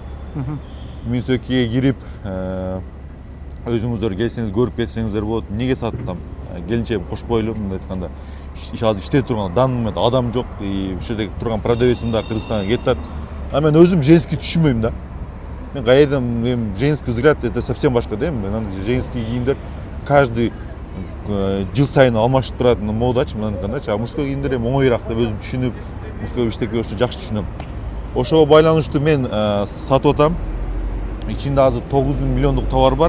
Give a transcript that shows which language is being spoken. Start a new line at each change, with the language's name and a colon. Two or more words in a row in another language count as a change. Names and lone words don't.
Kyrgyz: -2-ге кирип, өзүңүздөр келсеңиз, көрүп кетсеңиздер болот. Эмнеге саттым? Келинчегим кошпойлу, мындай айтканда, азыр иштеп турган данный адам жок, ушул жерде турган продавецим да Кыргызстанга кетет. А мен өзүм Женский түшүнбөйм да. Мен кайерден
Russian: Женский взгляд это совсем
Kyrgyz: башка да. Женский кийимдер каждый жыл сайын алмашып турат модачы, мындай айтканда, а мужской кийимдер оңоюраак деп өзүм түшүнүп, мужской иштекке жакшы түшүнөм. Ошого байланыштуу мен сатып атам. Ичинде азыр 9 миллиондук товар бар.